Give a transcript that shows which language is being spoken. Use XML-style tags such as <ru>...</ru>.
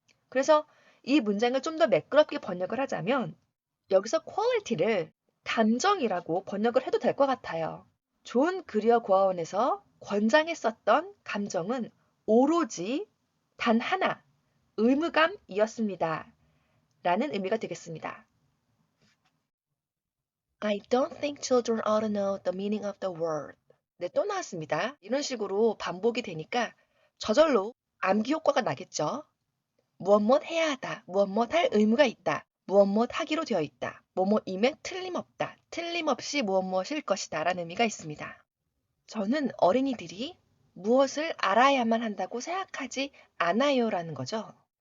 <ko>그래서 이 문장을 좀 더 매끄럽게 번역을 하자면 여기서 quality를 감정이라고 번역을 해도 될 것 같아요. 존 그리어 고아원에서 권장했었던 감정은 오로지 단 하나, 의무감이었습니다. 라는 의미가 되겠습니다.</ko> <en>I don't think children ought to know the meaning of the word.</en> <ko>네, 또 나왔습니다. 이런 식으로 반복이 되니까 저절로 암기 효과가 나겠죠. 무엇 해야 하다, 무엇 할 의무가 있다, 무엇 하기로 되어 있다, 뭐뭐임에 틀림없다, 틀림없이 무엇일 것이다 라는 의미가 있습니다. 저는 어린이들이 무엇을 알아야만 한다고 생각하지 않아요라는 거죠.</ko>